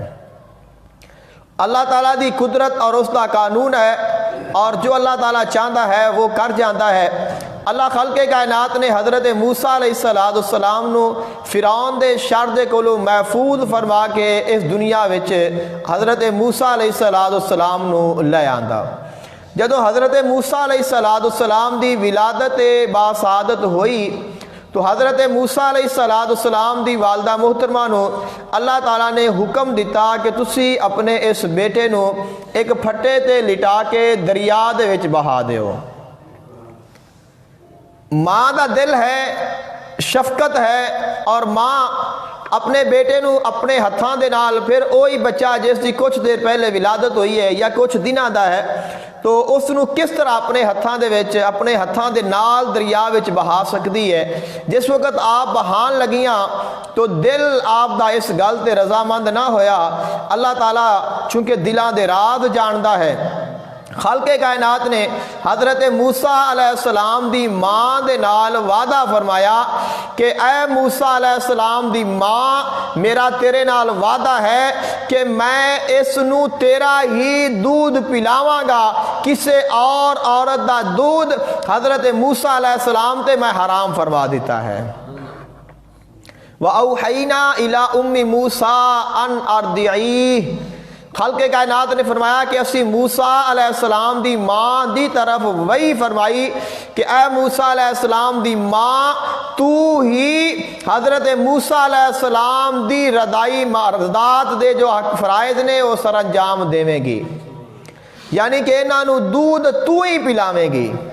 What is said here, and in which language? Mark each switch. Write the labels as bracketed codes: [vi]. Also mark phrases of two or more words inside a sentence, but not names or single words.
[pa] اللہ تعالیٰ دی قدرت [ur] اور اس کا قانون ہے، اور جو اللہ تعالیٰ چاہتا ہے وہ کر جاتا ہے۔ [pa] اللہ خلق کائنات نے حضرت موسیٰ علیہ السلام نو فرعون دے شر دے کولو محفوظ فرما کے اس دنیا وچ حضرت موسیٰ علیہ السلام نو لے آندا۔ جدو حضرت موسیٰ علیہ السلام دی ولادت باسعادت ہوئی تو حضرت موسیٰ علیہ السلام دی والدہ محترمہ نو اللہ تعالیٰ نے حکم دیتا کہ تسی اپنے اس بیٹے نو ایک پھٹے تے لٹا کے دریا دے وچ بہا دیو۔ ماں دا دل ہے، شفقت ہے، اور ماں اپنے بیٹے نو اپنے ہتھاں دے نال پھر وہی بچہ جس دی کچھ دیر پہلے ولادت ہوئی ہے یا کچھ دنوں دا ہے تو اس نو کس طرح اپنے ہتھاں دے نال دریا وچ [ur] بہا سکتی ہے۔ [pa] جس وقت آپ بہان لگیاں تو دل آپ دا اس گل تے رضامند نہ ہویا۔ اللہ تعالیٰ چونکہ دلاں دے راز جاندا ہے، خالق کائنات نے حضرت موسیٰ علیہ السلام دی ماں دے نال وعدہ فرمایا کہ اے موسیٰ علیہ السلام دی ماں، میرا تیرے نال وعدہ ہے کہ میں اس نو تیرا ہی دودھ پلاواں گا، کسے اور عورت دا دودھ حضرت موسیٰ علیہ السلام تے میں حرام فرما دیتا ہے۔ [ar] وَأَوْحَيْنَا إِلَىٰ أُمِّ مُوسَىٰ أَنْ أَرْضِعِيهِ، [pa] خالق کائنات نے فرمایا کہ اسی موسیٰ علیہ السلام دی ماں دی طرف وہی فرمائی کہ اے موسیٰ علیہ السلام دی ماں، تو ہی حضرت موسیٰ علیہ السلام دی رضاعت دے جو فرائض نے وہ سر انجام دیویں گی، یعنی کہ انہاں نو دودھ تو ہی پلاویں گی۔